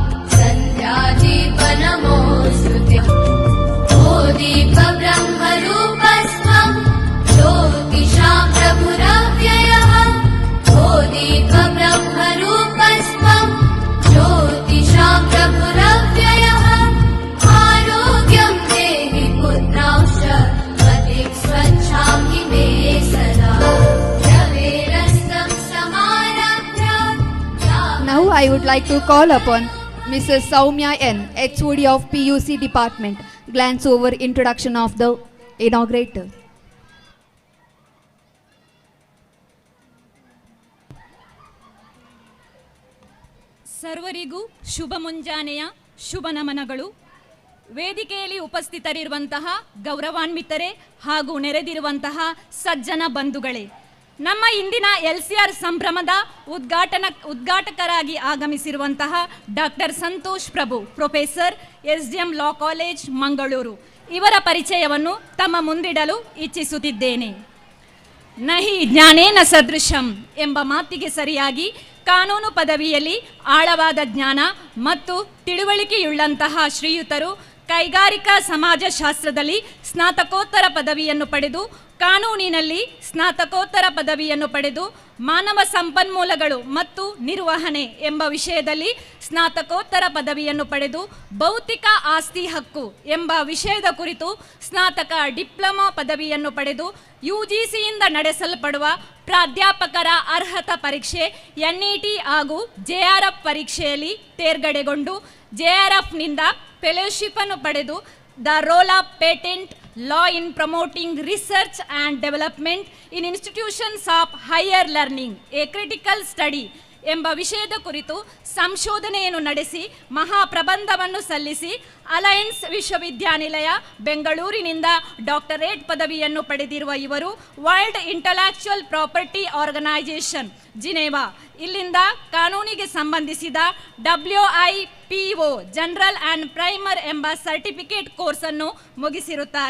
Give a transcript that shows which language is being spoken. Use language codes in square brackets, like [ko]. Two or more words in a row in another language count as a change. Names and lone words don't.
[sa] सन्ध्यादीपनमोऽस्तुते ओ दीपब्रह्मरूपस्त्वं ज्योतिषां प्रभुरव्ययः ओ दीपब्रह्मरूपस्त्वं ज्योतिषां प्रभुरव्ययः आरोग्यं देहि पुत्रांश्च मतिं स्वच्छामि मे सदा रवेरस्तं समारभ्य. [en] Now I would like to call upon Mrs. Soumya N, HOD of PUC Department, glance over introduction of the inaugurator. [kn] ಸರ್ವರಿಗೂ ಶುಭ ಮುಂಜಾನೆಯ ಶುಭ ನಮನಗಳು. ವೇದಿಕೆಯಲ್ಲಿ ಉಪಸ್ಥಿತರಿರುವಂತಹ ಗೌರವಾನ್ವಿತರೇ ಹಾಗೂ ನೆರೆದಿರುವಂತಹ ಸಜ್ಜನ ಬಂಧುಗಳೇ, ನಮ್ಮ ಇಂದಿನ LCR ಸಂಭ್ರಮದ ಉದ್ಘಾಟಕರಾಗಿ ಆಗಮಿಸಿರುವಂತಹ ಡಾಕ್ಟರ್ ಸಂತೋಷ್ ಪ್ರಭು, ಪ್ರೊಫೆಸರ್, SDM ಲಾ ಕಾಲೇಜ್ ಮಂಗಳೂರು ಇವರ ಪರಿಚಯವನ್ನು ತಮ್ಮ ಮುಂದಿಡಲು ಇಚ್ಛಿಸುತ್ತಿದ್ದೇನೆ. [sa] ನಹಿ ಜ್ಞಾನೇನ ಸದೃಶಂ [kn] ಎಂಬ ಮಾತಿಗೆ ಸರಿಯಾಗಿ ಕಾನೂನು ಪದವಿಯಲ್ಲಿ ಆಳವಾದ ಜ್ಞಾನ ಮತ್ತು ತಿಳುವಳಿಕೆಯುಳ್ಳಂತಹ ಶ್ರೀಯುತರು ಕೈಗಾರಿಕಾ ಸಮಾಜಶಾಸ್ತ್ರದಲ್ಲಿ ಸ್ನಾತಕೋತ್ತರ ಪದವಿಯನ್ನು ಪಡೆದು, ಕಾನೂನಿನಲ್ಲಿ ಸ್ನಾತಕೋತ್ತರ ಪದವಿಯನ್ನು ಪಡೆದು, ಮಾನವ ಸಂಪನ್ಮೂಲಗಳು ಮತ್ತು ನಿರ್ವಹಣೆ ಎಂಬ ವಿಷಯದಲ್ಲಿ ಸ್ನಾತಕೋತ್ತರ ಪದವಿಯನ್ನು ಪಡೆದು, ಭೌತಿಕ ಆಸ್ತಿ ಹಕ್ಕು ಎಂಬ ವಿಷಯದ ಕುರಿತು ಸ್ನಾತಕ ಡಿಪ್ಲೊಮಾ ಪದವಿಯನ್ನು ಪಡೆದು, UGCಯಿಂದ ನಡೆಸಲ್ಪಡುವ ಪ್ರಾಧ್ಯಾಪಕರ ಅರ್ಹತಾ ಪರೀಕ್ಷೆ NET ಹಾಗೂ JRF ಪರೀಕ್ಷೆಯಲ್ಲಿ ತೇರ್ಗಡೆಗೊಂಡು JRFನಿಂದ ಫೆಲೋಶಿಪ್ ಅನ್ನು ಪಡೆದು [en] the role of ಪೇಟೆಂಟ್ law in promoting research and development in institutions of higher learning, a critical study [kn] ಎಂಬ ವಿಷಯದ ಕುರಿತು ಸಂಶೋಧನೆಯನ್ನು ನಡೆಸಿ ಮಹಾಪ್ರಬಂಧವನ್ನು ಸಲ್ಲಿಸಿ ಅಲಯನ್ಸ್ ವಿಶ್ವವಿದ್ಯಾನಿಲಯ ಬೆಂಗಳೂರಿನಿಂದ ಡಾಕ್ಟರೇಟ್ ಪದವಿಯನ್ನು ಪಡೆದಿರುವ ಇವರು ವರ್ಲ್ಡ್ ಇಂಟಲೆಕ್ಚುಯಲ್ ಪ್ರಾಪರ್ಟಿ ಆರ್ಗನೈಜೇಷನ್ ಜಿನೇವಾ ಇಲ್ಲಿಂದ ಕಾನೂನಿಗೆ ಸಂಬಂಧಿಸಿದ WIPO ಜನರಲ್ ಆ್ಯಂಡ್ ಪ್ರೈಮರ್ ಎಂಬ [en] certificate course [kn] ಮುಗಿಸಿರುತ್ತಾರೆ.